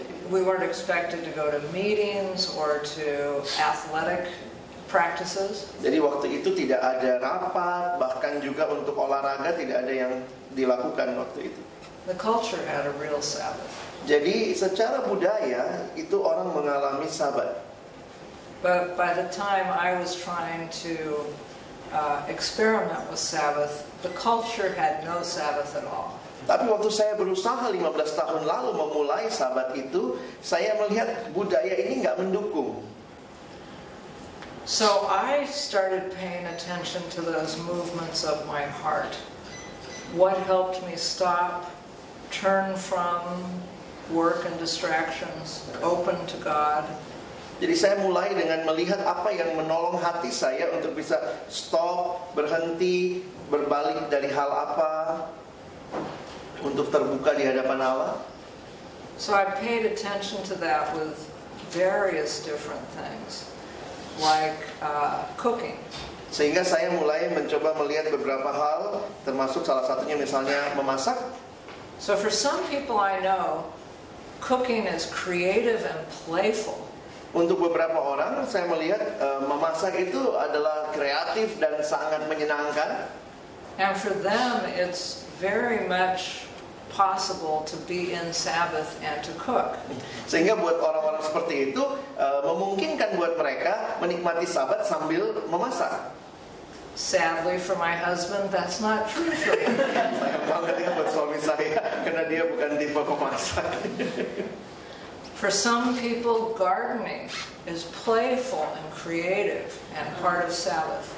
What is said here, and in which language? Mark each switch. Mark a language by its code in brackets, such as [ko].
[en] We weren't expected to go to meetings or to athletic practices. [id] Jadi waktu itu tidak ada rapat, bahkan juga untuk olahraga tidak ada yang dilakukan waktu itu. [en] The culture had a real Sabbath. [id] Jadi secara budaya itu orang mengalami Sabat. [en] But by the time I was trying to experiment with Sabbath, the culture had no Sabbath at all. [id] Tapi waktu saya berusaha 15 tahun lalu memulai Sabat itu, saya melihat budaya ini nggak mendukung. [en] So I started paying attention to those movements of my heart. What helped me stop, turn from work and distractions, open to God. [id] Jadi saya mulai dengan melihat apa yang menolong hati saya untuk bisa stop, berhenti, berbalik dari hal apa, untuk terbuka di hadapan Allah. [en] So I paid attention to that with various different things, like cooking. [id] Sehingga saya mulai mencoba melihat beberapa hal, termasuk salah satunya misalnya memasak. [en] So for some people I know, cooking is creative and playful. [id] Untuk beberapa orang, saya melihat memasak itu adalah kreatif dan sangat menyenangkan. [en] And for them, it's very much possible to be in Sabbath and to cook. [id] Sehingga buat orang-orang seperti itu, memungkinkan buat mereka menikmati Sabat sambil memasak. [en] Sadly for my husband, that's not true for him. [id] Sayang banget ya buat suami saya, karena dia bukan tipe pemasak. [en] For some people, gardening is playful and creative and part of Sabbath.